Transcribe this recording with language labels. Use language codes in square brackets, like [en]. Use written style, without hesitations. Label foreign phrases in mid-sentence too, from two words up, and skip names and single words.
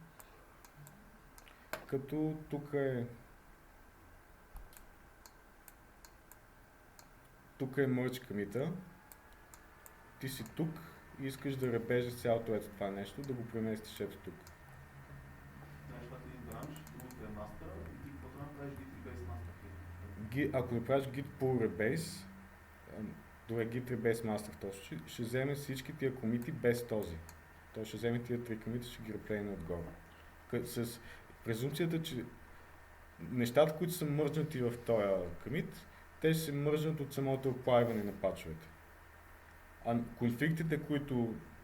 [bg] Като тук е [en] merge commit- [bg] а. Ти си тук и искаш да ребежеш цялото ето това нещо, да го преместиш ето тук. Знаеш, това е един бранш, другото е мастера и какво да направиш [en] git rebase master. [bg] Ако направиш [en] git pull rebase, [bg] добре, [en] git rebase master [bg] точно, ще вземе всички тия комити без този. Той ще вземе тия три комити, ще ги реплейне отгоре. С презумпцията, че нещата, които са мържнати в този комит, те ще се мържнат от самото оплайване на пачовете. А конфликтите, които...